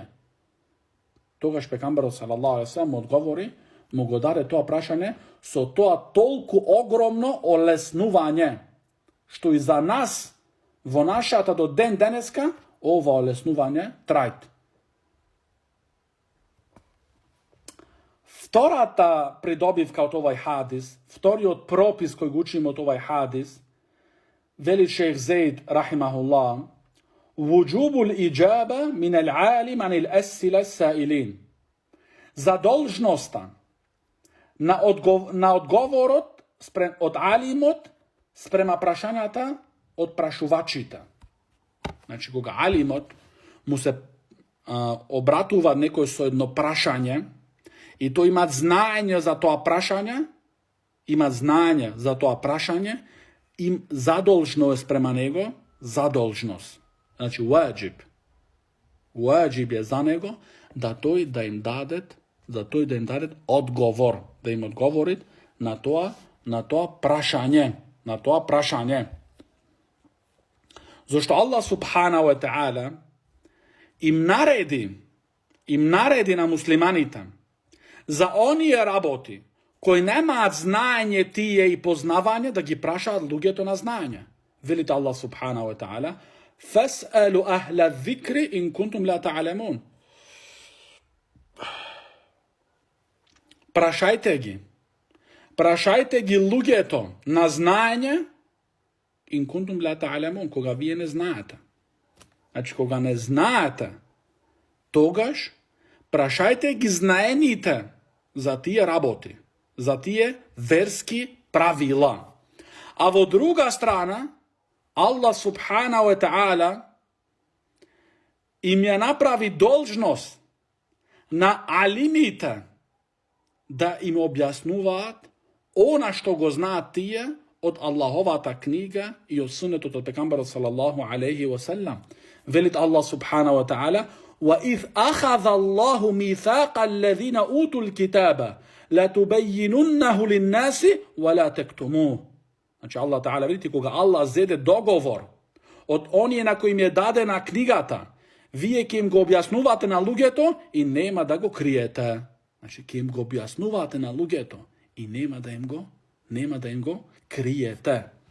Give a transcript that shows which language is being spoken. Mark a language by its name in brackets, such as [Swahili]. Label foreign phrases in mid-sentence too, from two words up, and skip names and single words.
[Macedonian] Тогаш пекамберот [Arabic] صلى الله عليه وسلم [Macedonian] одговори, му го даде тоа прашање со тоа толку огромно олеснување, што и за нас, во нашата до ден денеска, ова олеснување трајт. Втората придобивка од овај хадис, вториот пропис кој го учиме од овај хадис, вели шех Зейд рахимахуллах, [Arabic] وجوب الإجابة من العالم عن أسئلة السائلين. [Macedonian] Задолжноста на одговорот од алимот спрема прашањата од прашувачите. Значи, кога алимот му се обратува некој со едно прашање и тој има знаење за тоа прашање, им задолжно е спрема него, задолжност. Значи, ваџиб е за него да тој да им даде одговор, да им одговори на тоа прашање, Зошто [Arabic] الله سبحانه وتعالى [Macedonian] им нареди на муслиманите за оние работи кои немаат знаење тие и познавање, да ги прашаат луѓето на знаење. [Arabic] Велите الله سبحانه وتعالى فاسألوا أهل الذكر إن كنتم لا تعلمون. [Macedonian] Прашајте ги луѓето на знаење, [Arabic] إن كنتم لا تعلمون, [Macedonian] кога вие не знаете. Значи, кога не знаете, тогаш прашајте ги знаените за тие работи, за тие верски правила. А во друга страна, [Arabic] الله سبحانه وتعالى [Macedonian] им ја направи должност на алимите да им објаснуваат она што го знаат тие од Аллаховата книга и од сунетот од пекамберот [Arabic] صلى الله عليه وسلم. Велит الله سبحانه وتعالى: وَإِذْ أَخَذَ اللَّهُ مِيثَاقَ الَّذِينَ أُوتُوا الْكِتَابَ لَتُبَيِّنُنَّهُ لِلنَّاسِ وَلَا تَكْتُمُوهُ. [Macedonian] Значи, [Arabic] الله تعالى, [Macedonian] видите, кога Аллах зеде договор од оние на кои им е дадена книгата, вие ќе им го објаснувате на луѓето и нема да го криете. Значи, ќе им го објаснувате на луѓето и нема да им го криете.